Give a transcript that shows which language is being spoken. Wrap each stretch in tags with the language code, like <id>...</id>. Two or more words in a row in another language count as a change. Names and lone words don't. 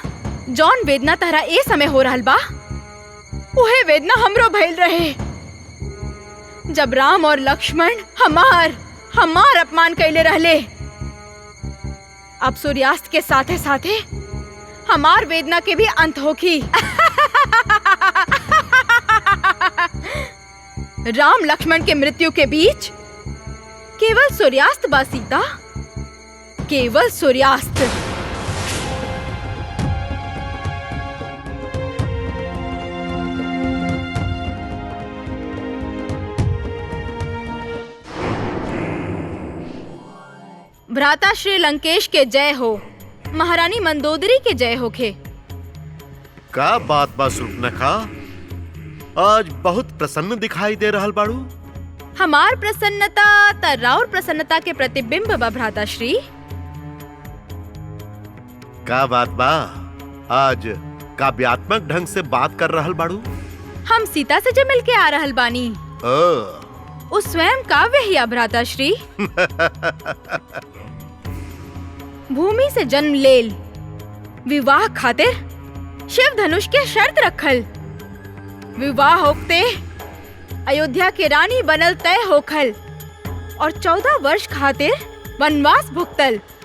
<bho>जौन वेदना तहरा ए समय हो रहल बा उहे वेदना हमरो भइल रहे जब राम और लक्ष्मण हमार अपमान कैले रहले। अब सूर्यास्त के साथे साथे हमार वेदना के भी अंत होगी। राम लक्ष्मण के मृत्यु के बीच केवल सूर्यास्त बा सीता, केवल सूर्यास्त। भ्राता श्री लंकेश के जय हो, महारानी मंदोदरी के जय होखे। का बात बा सुर्पनखा, आज बहुत प्रसन्न दिखाई दे रहल बाड़ू। हमार प्रसन्नता त राउर प्रसन्नता के प्रतिबिंब बा भ्राता श्री। का बात बा, आज काव्यात्मक ढंग से बात कर रहल बाड़ू। हम सीता से जो मिल के आ रहल बानी उस स्वयं काव्य ही भ्राता श्री। भूमि से जन्म लेल, विवाह खातिर शिव धनुष के शर्त रखल, विवाह होते अयोध्या के रानी बनल तय होखल और 14 वर्ष खातिर वनवास भुगतल।</bho>